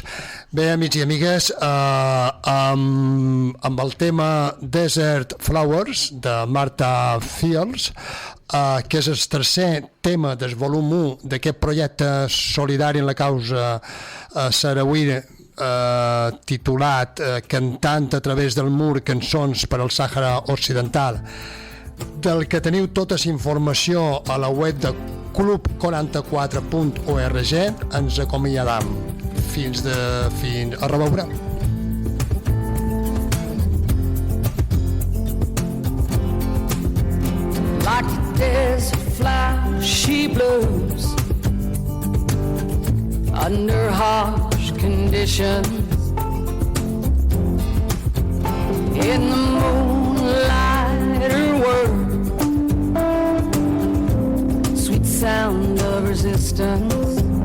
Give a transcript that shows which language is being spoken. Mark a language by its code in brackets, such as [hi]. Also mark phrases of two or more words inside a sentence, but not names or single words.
[ca] Bé, amics i amigues, amb el tema Desert Flowers de Martha Fields, que és el tercer tema del volum 1 d'aquest projecte solidari en la causa saharaui, titulat Cantant a través del mur, cançons per al Sàhara Occidental, del que teniu tota la informació a la web de club44.org. Ens acomiadam fins a reveure. [en] Like a desert flower, she blooms under harsh conditions. In the moonlight, her words, sweet sound of resistance.